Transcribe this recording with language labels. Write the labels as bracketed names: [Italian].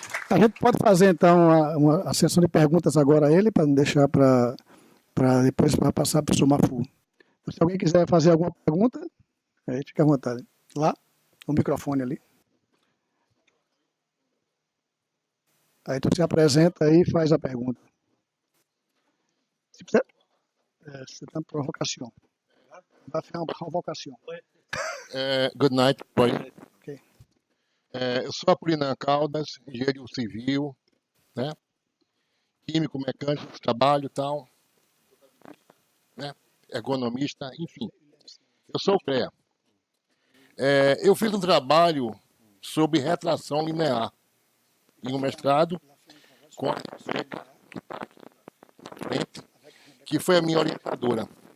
[Portuguese] A gente pode fazer então uma sessão de perguntas agora a ele, para não deixar para depois para passar para o Sr. Mahfoud. Se alguém quiser fazer alguma pergunta, aí fica à vontade. Lá, o microfone ali. Aí tu se apresenta aí e faz a pergunta. Se quiser, [French] c'est une provocation. [Portuguese] Vai fazer uma provocação. [English] Good night, boy. Okay. [Portuguese] Eu sou Apolinar Caldas, engenheiro civil, né? Químico, mecânico, trabalho e tal, né? Ergonomista, enfim. Eu sou o Crea. Eu fiz um trabalho sobre retração linear em um mestrado com a que foi a minha orientadora.